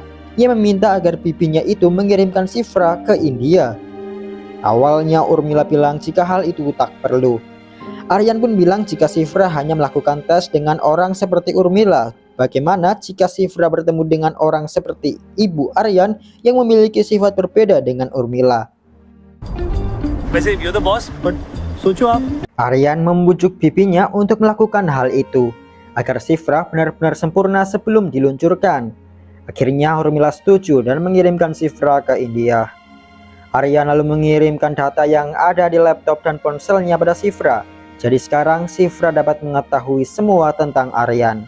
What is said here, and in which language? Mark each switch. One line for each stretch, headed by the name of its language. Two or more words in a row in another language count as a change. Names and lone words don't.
Indonesian: Ia meminta agar bibinya itu mengirimkan Shifra ke India. Awalnya Urmila bilang jika hal itu tak perlu. Aryan pun bilang jika Shifra hanya melakukan tes dengan orang seperti Urmila. Bagaimana jika Shifra bertemu dengan orang seperti ibu Aryan yang memiliki sifat berbeda dengan Urmila?
Hindi: वैसे
English: you're the boss, but
Hindi: सोचो आप.
Indonesian: Aryan membujuk bibinya untuk melakukan hal itu agar Shifra benar-benar sempurna sebelum diluncurkan. Akhirnya Urmila setuju dan mengirimkan Shifra ke India. Aryan lalu mengirimkan data yang ada di laptop dan ponselnya pada Shifra. Jadi sekarang Shifra dapat mengetahui semua tentang Aryan.